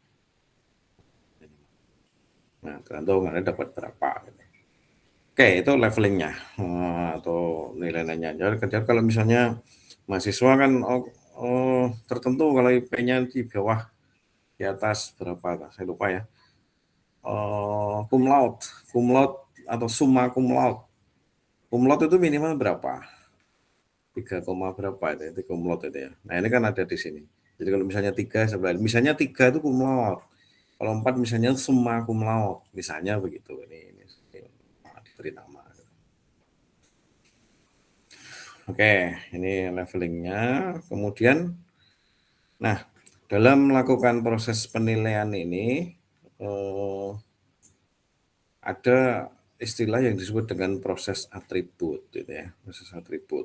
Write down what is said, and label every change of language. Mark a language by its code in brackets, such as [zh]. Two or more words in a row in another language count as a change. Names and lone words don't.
[id] Nah, tergantung Anda dapat berapa. Oke, itu levelingnya atau nilai-nilainya. Jadi kalau misalnya mahasiswa kan tertentu kalau IP-nya di bawah, di atas berapa, saya lupa ya. [la] Cum laude [id] atau [la] summa cum laude. Cum laude [id] itu minimal berapa? 3, berapa itu [la] cum laude [id] itu ya. Nah, ini kan ada di sini. Jadi kalau misalnya 3 sebelah, misalnya 3 itu [la] cum laude. [id] Kalau 4 misalnya [la] summa cum laude, [id] misalnya begitu. Ini diberi nama. Oke, ini levelingnya. Kemudian, nah, dalam melakukan proses penilaian ini ada istilah yang disebut dengan proses atribut, gitu ya, proses atribut.